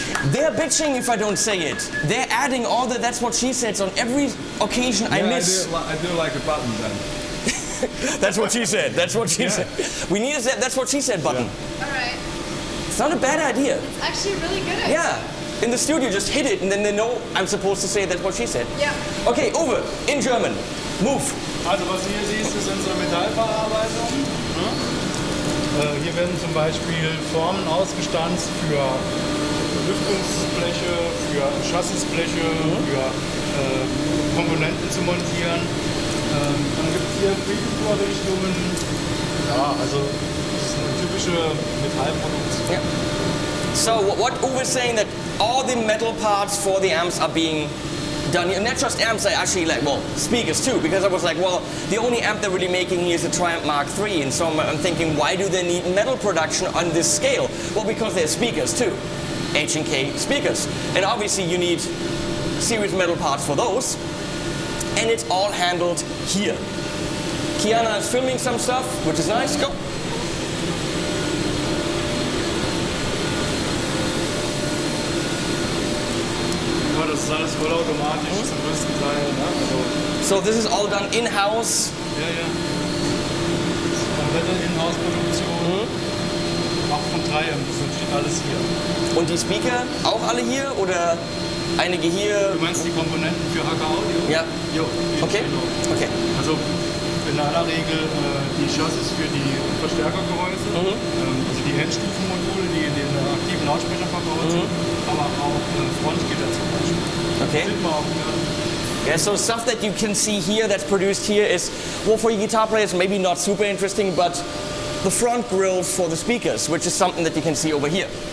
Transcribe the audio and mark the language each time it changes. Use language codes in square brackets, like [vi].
[en] They're bitching if I don't say it. They're adding all the that's what she said on every occasion I miss. I do like a button then. That's what she said. That's what she said. We need a that's what she said button. All right. It's not a bad idea. It's actually really good. Yeah. In the studio, just hit it and then they know I'm supposed to say that's what she said. Yeah. Okay, Uwe, in German. Move. [de] Also was du hier siehst, ist unsere Metallverarbeitung. Hier werden zum Beispiel Formen ausgestanzt für Lüftungsbleche, für Chassisbleche, für Komponenten zu montieren. Dann gibt es hier Preview-Vorrichtungen. Ja, also das ist eine typische Metallproduktion. [en] Yeah. So what Uwe is saying that all the metal parts for the amps are being done here. Not just amps, I actually like, well, speakers too, because I was like, well, the only amp they're really making here is a Triumph Mark III, and so I'm thinking, why do they need metal production on this scale? Well, because they're speakers too. H&K speakers. And obviously you need serious metal parts for those, and it's all handled here. Kiana is filming some stuff, which is nice. Go. [de] das ist alles vollautomatisch zum größten Teil. Ne? Also, [en] So this is all done in-house. [de] ja. Das ist komplette Inhouse-Produktion. Auch von 3M, das ist natürlich alles hier. Und die Speaker auch alle hier oder einige hier? Du meinst die Komponenten für HK Audio? Ja. Jo, die [en] Okay. [de] genau. [en] Okay. [de] Also in aller Regel die Chassis für die Verstärkergehäuse, also die Endstufenmodule, die in den aktiven Lautsprechern verbaut sind, aber auch Frontgitter zum Beispiel. [en] Okay. [de] Sieht man auch hier. [en] Yeah, so stuff that you can see here that's produced here is, well, for you guitar players, maybe not super interesting, but the front grills for the speakers, which is something that you can see over here.